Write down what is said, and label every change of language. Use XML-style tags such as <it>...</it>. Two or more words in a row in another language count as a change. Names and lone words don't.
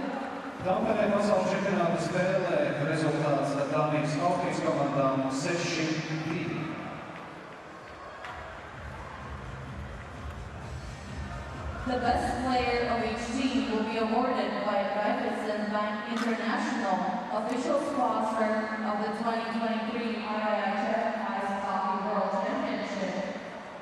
<lv>Tampere pasaules čempionāta spēlē rezultāts Dānijas Austrijas komandām 6-2.</lv> <en>The best player of each team will be awarded by Raiffeisen Bank International, official sponsor of the 2023 IIHF Ice Hockey World Championship.</en>